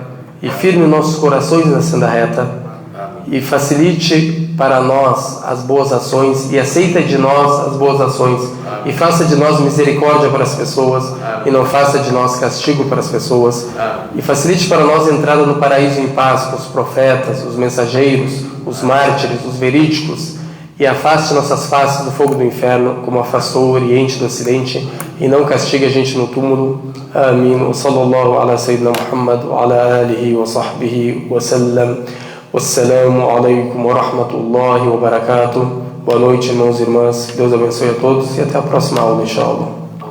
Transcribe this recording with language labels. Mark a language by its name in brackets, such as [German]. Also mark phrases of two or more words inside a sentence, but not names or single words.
[Portuguese] E firme nossos corações na senda reta, e facilite para nós as boas ações, e aceita de nós as boas ações, e faça de nós misericórdia para as pessoas, e não faça de nós castigo para as pessoas, e facilite para nós a entrada no paraíso em paz com os profetas, os mensageiros, os mártires, os verídicos, e afaste nossas faces do fogo do inferno, como afastou o Oriente do Ocidente, e não castigue a gente no túmulo. Amin. [Arabic] وصلى الله على سيدنا محمد وعلى آله وصحبه وسلم. والسلام عليكم ورحمة الله وبركاته. [Portuguese] Boa noite, irmãos e irmãs. Que Deus abençoe a todos e até a próxima aula, inshallah.